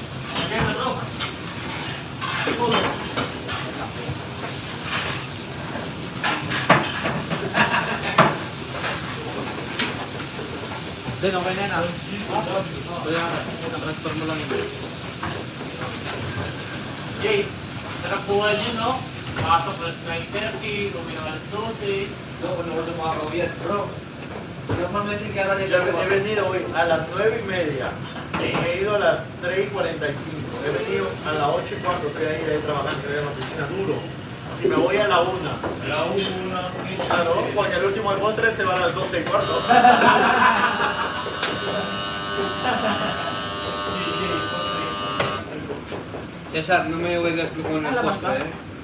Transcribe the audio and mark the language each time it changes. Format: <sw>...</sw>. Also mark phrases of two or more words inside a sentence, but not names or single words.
<tl>Then okay na yan Kaya transfer mo lang yun. Jay, sarap buhay niyo, no? Pasok alas 9:30, uwi ng alas 12. Panood ng mga kawiyat, bro. Normalmente kaya nila</tl> <es>He venido hoy a las 9:30. He ido a las 3:45. He venido a las 8:15, estoy ahí trabajando, estoy en la oficina duro. Y me voy a la 1. A la 1, Claro, porque el último de postre se va a las 12:15. Cesar, no me huegas tú con el postre, eh.</es>